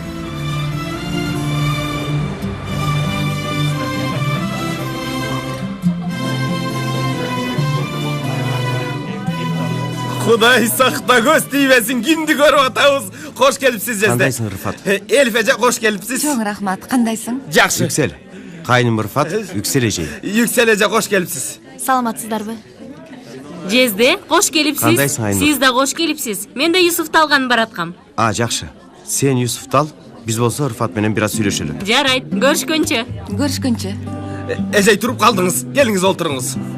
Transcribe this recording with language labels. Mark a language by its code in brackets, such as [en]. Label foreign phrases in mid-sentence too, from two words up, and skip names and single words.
[ky] Кудай сакта көз тийбесин, кимди көрүп атабыз. Кош келипсиз Жезде. Кандайсың, Рыфат? Элиф эже, кош келипсиз. Чоң рахмат, кандайсың? Жакшы. Yüksel. Кайным Рыфат, Yüksel эжей. Yüksel эже, кош келипсиз. Саламатсыздарбы? Жезде, кош келипсиз. Кандайсың, Айнур? Сиз да кош келипсиз. Мен да Юсуфту алганын бараткам. Жакшы. Сен Юсуфту ал, биз болсо Рыфат менен бир аз сүйлөшөлү. Жарайт, көрүшкөнчө. Көрүшкөнчө. Эжей туруп калдыңыз. Келиңиz олтуруңуз.